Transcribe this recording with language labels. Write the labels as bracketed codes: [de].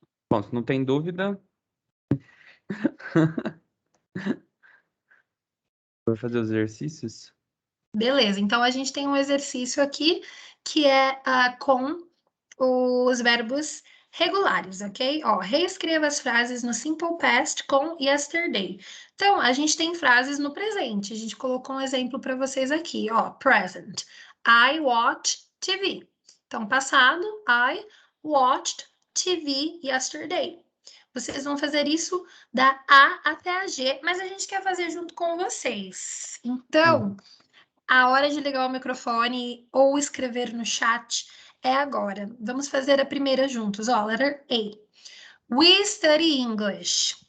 [pt] Bom, se não tem dúvida, vou fazer os exercícios. Beleza, então a gente tem um exercício aqui que é com os verbos regulares, ok? Ó, reescreva as frases no simple past com yesterday. Então, a gente tem frases no presente. A gente colocou um exemplo para vocês aqui, ó, present. [en] I watch TV. [pt] Então, passado, [en] I watched TV yesterday. [pt] Vocês vão fazer isso da A até a G, mas a gente quer fazer junto com vocês. Então, a hora de ligar o microfone ou escrever no chat é agora. Vamos fazer a primeira juntos. Ó, [en] letter A. We study English.